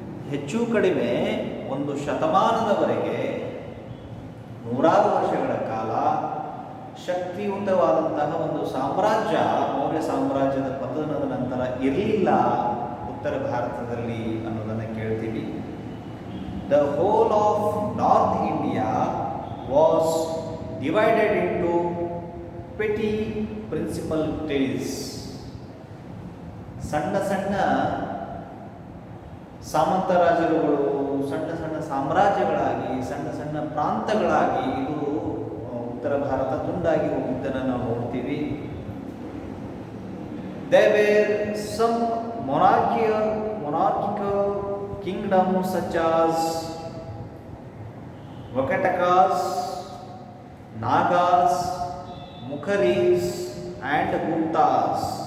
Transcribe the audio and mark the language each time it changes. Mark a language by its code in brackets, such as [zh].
[kn] ಹೆಚ್ಚು ಕಡಿಮೆ ಒಂದು ಶತಮಾನದವರೆಗೆ ನೂರಾರು ವರ್ಷಗಳ ಕಾಲ ಶಕ್ತಿಯುತವಾದಂತಹ ಒಂದು ಸಾಮ್ರಾಜ್ಯ ಮೌರ್ಯ ಸಾಮ್ರಾಜ್ಯದ ಪತನದ ನಂತರ ಇರಲಿಲ್ಲ ಉತ್ತರ ಭಾರತದಲ್ಲಿ ಅನ್ನೋದನ್ನು ಕೇಳ್ತೀವಿ. [en] The whole of North India was divided into petty principalities. [kn] ಸಣ್ಣ ಸಣ್ಣ ಸಾಮಂತ ರಾಜರುಗಳು ಸಣ್ಣ ಸಣ್ಣ ಸಾಮ್ರಾಜ್ಯಗಳಾಗಿ ಸಣ್ಣ ಸಣ್ಣ ಪ್ರಾಂತಗಳಾಗಿ ಇದು ಉತ್ತರ ಭಾರತ ತುಂಡಾಗಿ ಹೋಗಿದ್ದನ್ನು ನಾವು ನೋಡ್ತೀವಿ. [en] There were some monarchical kingdoms such as Vakatakas, Nagas, Mukharis and Guptas.